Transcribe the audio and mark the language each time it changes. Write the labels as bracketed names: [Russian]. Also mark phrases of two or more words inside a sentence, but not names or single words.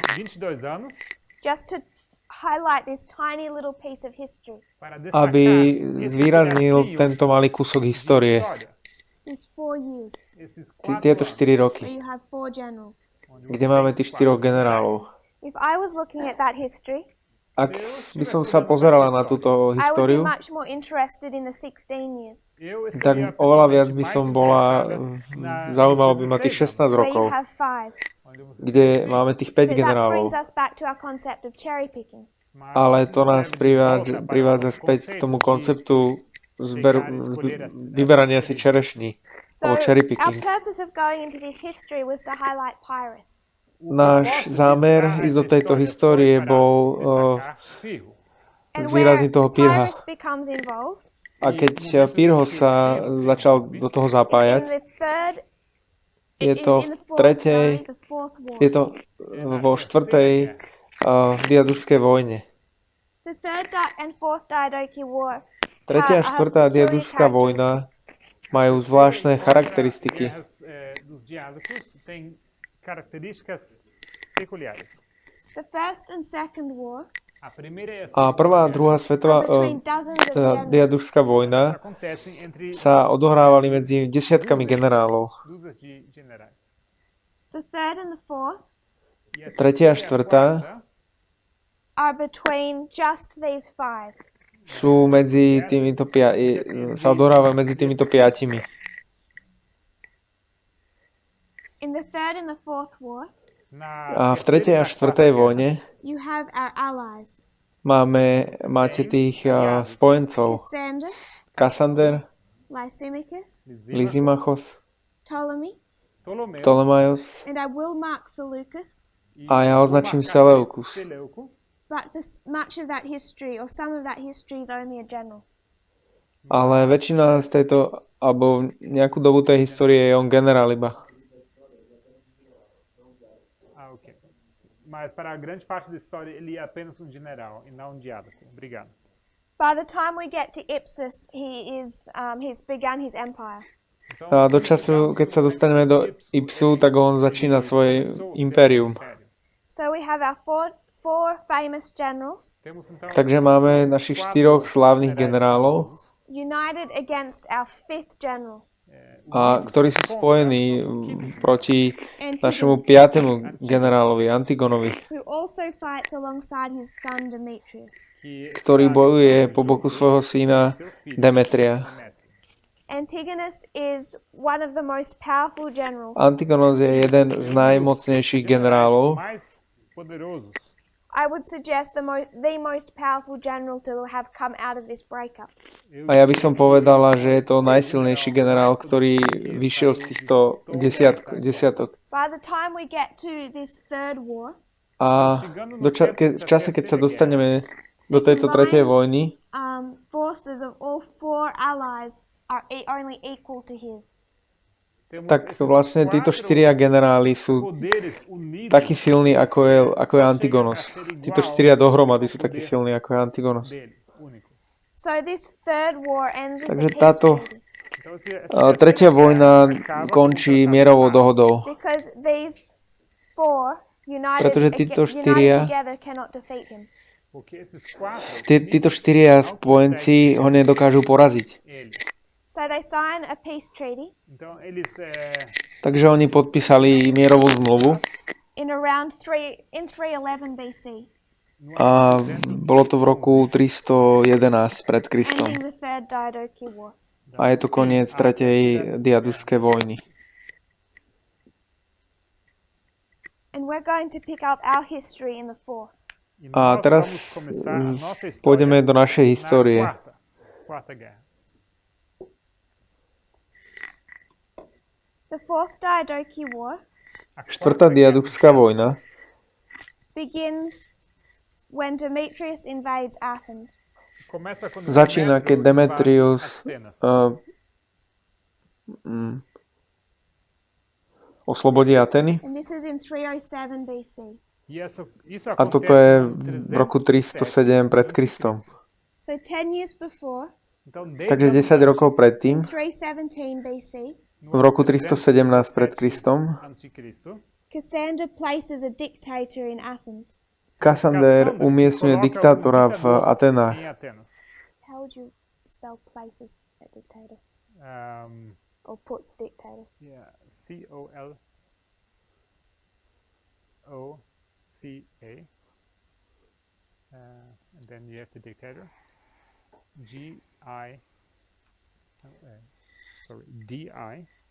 [Portuguese] 22 anos [English] just to highlight this tiny little piece of history. [Portuguese] para destacar [Slovak] aby [Portuguese] esse [Slovak] zvýraznil [Portuguese] pedacinho [Slovak] tento malý kúsok histórie. [Portuguese] história. [English] These 4 years [Portuguese] Esses [Slovak] Tieto 4 roky, [English] where you have 4 generals. [Slovak] kde máme tých 4 generálov. [English] If I was looking at that history, [Slovak] Ak by som sa pozerala na túto [English] I would be [Slovak] históriu, [English] much more interested in the 16 years. [Slovak] tak oveľa viac by som bola, zaujímalo by ma tých 16 [English] Where you [Slovak] rokov, [English] have 5. [Slovak] kde máme tých 5 [English] But that [Slovak] generálov. [English] brings us back to our concept of cherry picking. [Slovak] Ale to nás privádza späť k tomu konceptu vyberania si čerešní, [English] So [Slovak] alebo cherry [English] our picking. purpose of going into this history was to highlight Pyrrhus. [Slovak] Náš zámer ísť do tejto histórie bol [English] And [Slovak] zvýrazniť toho Pyrrha. [English] Pyrrhus becomes involved [Slovak] A keď Pyrrho sa začal do toho [English] is in [Slovak] zapájať, [English] the third [Slovak] je [English] it [Slovak] to [English] is in [Slovak] v [English] the fourth, [Slovak] tretej, [English] sorry, the fourth war. [Slovak] je to vo štvrtej diadušskej vojne. [English] The third and fourth Diadochi War [Slovak] Tretia a [English] have [Slovak] štvrtá [English] peculiar [Slovak] diaduská vojna majú zvláštne charakteristiky. [Portuguese] Guerras dos diádocos têm características peculiares. [English] The first and second war [Portuguese] A primeira e a [Slovak] A prvá a druhá svetová [English] between dozens of generals. [Slovak] diadušská vojna [Portuguese] acontecem entre [Slovak] sa odohrávali medzi desiatkami generálov. [Portuguese] dúzias de generais. [English] The third and the fourth [Portuguese] E a [Slovak] Tretia a [Portuguese] terceira e a [Slovak] štvrtá [Portuguese] quarta [English] are between just these 5. [Slovak] sú medzi týmito sa odohrávajú medzi týmito 5. [English] In the third and the fourth war, [Slovak] A v tretej a štvrtej vojne [English] you have our allies, [Slovak] máte tých spojencov. [English] Cassander, [Slovak] Cassander, [English] Lysimachus, [Slovak] Lysimachos, [English] Ptolemy, [Portuguese] Ptolomeu [Slovak] Ptolemaios [English] and I will mark Seleucus, [Slovak] a ja označím Seleukus. [Portuguese] Seleuco, [English] but much of that history, or some of that history, is only a general. [Slovak] Ale väčšina z tejto, alebo nejakú dobu tej histórie je on generál iba. [English] ok. [Portuguese] Mas para a grande parte da história ele é apenas um general e não um diádoco. Obrigado. [English] By the time we get to Ipsus, he's begun his empire. [Slovak] A do času, keď sa dostaneme do Ipsu, tak on začína svoje impérium. [English] So we have our four famous generals [Portuguese] Temos então [Slovak] Takže máme našich 4 slávnych generálov, [English] united against our 5th general. [Slovak] a ktorí sú spojení proti našemu 5. generálovi Antigonovi, [English] who also fights alongside his son Demetrius. [Slovak] ktorý bojuje po boku svojho syna Demetria. [English] Antigonus is one of the most powerful generals. [Slovak] Antigonos je jeden z najmocnejších generálov. [Portuguese] mais poderosos. [English] I would suggest the most powerful general to have come out of this breakup. [Slovak] A ja by som povedala, že je to najsilnejší generál, ktorý vyšiel z týchto desiatok. [English] By the time we get to this third war, [Slovak] A v čase, keď sa dostaneme do tejto tretej vojny, [English] forces of all four allies are only equal to his. [Slovak] tak vlastne títo 4 generáli sú takí silní, ako je Antigonos. Títo 4 dohromady sú takí silní, ako je Antigonos. [English] So this third war ends with [Slovak] Takže [English] the [Slovak] táto tretia vojna končí mierovou dohodou. [English] because these four united, [Slovak] Pretože títo štyria- [English] together cannot defeat him. [Slovak] Títo 4 spojenci ho nedokážu poraziť. [English] So they sign a peace treaty [Portuguese] Então, eles [Slovak] Takže oni podpísali mierovú zmluvu [English] in around 311 BC, [Slovak] a bolo to v roku 311 pred Kristom. [English] ending the third Diadochi War. [Slovak] A je to koniec tretej diadušskej vojny. [English] And we're going to pick up our history in the fourth. [Slovak] A teraz pôjdeme do našej histórie. [Portuguese] Quarta guerra. [English] The fourth Diadochi War [Slovak] Štvrtá diadušská vojna [English] begins when Demetrius invades Athens. [Portuguese] Começa quando [Slovak] začína, keď Demetrius [Portuguese] Atenas. [Slovak] oslobodí Ateny. [English] And this is in 307 BC. [Portuguese] Isso [Slovak] A toto je v roku 307 pred Kristom. [English] So 10 years before, [Portuguese] Então, desde [Slovak] Takže 10 rokov predtým, [English] 317 BC, [Slovak] v roku 317 pred Kristom, [Portuguese] antes de Cristo, [English] Cassander places a dictator in Athens. [Slovak] Kassander umiestňuje diktátora v Atenách. [Portuguese] em Atenas. [English] How would you spell places a dictator? Um, Or puts dictator? yeah, Coloca. And then you have the dictator. D-I.